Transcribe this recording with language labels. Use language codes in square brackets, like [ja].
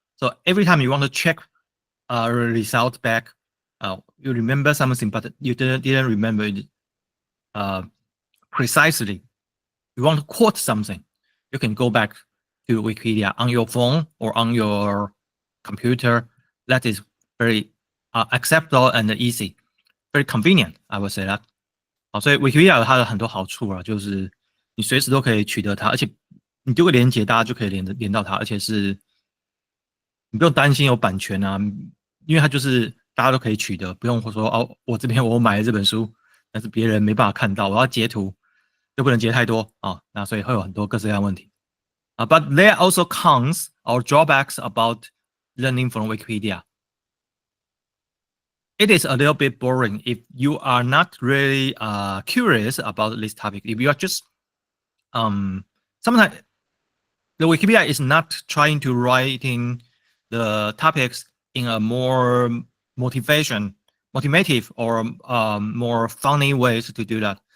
[en] So every time you want to check result back, you remember something, but you didn't remember it precisely. You want to quote something, you can go back to Wikipedia on your phone or on your computer. That is very acceptable and easy, very convenient. I would say that. [zh] 好，所以 Wikipedia 有它的很多好处啊，就是你随时都可以取得它，而且你丢个连结，大家就可以连到它，而且是你不用担心有版权啊，因为它就是大家都可以取得，不用说哦，我这边我买了这本书，但是别人没办法看到，我要截图又不能截太多啊，那所以会有很多各式各样的问题啊。 [en] But there are also cons or drawbacks about learning from Wikipedia. It is a little bit boring if you are not really curious about this topic. If you are just sometimes the Wikipedia is not trying to writing the topics in a more motivative or more funny ways to do that.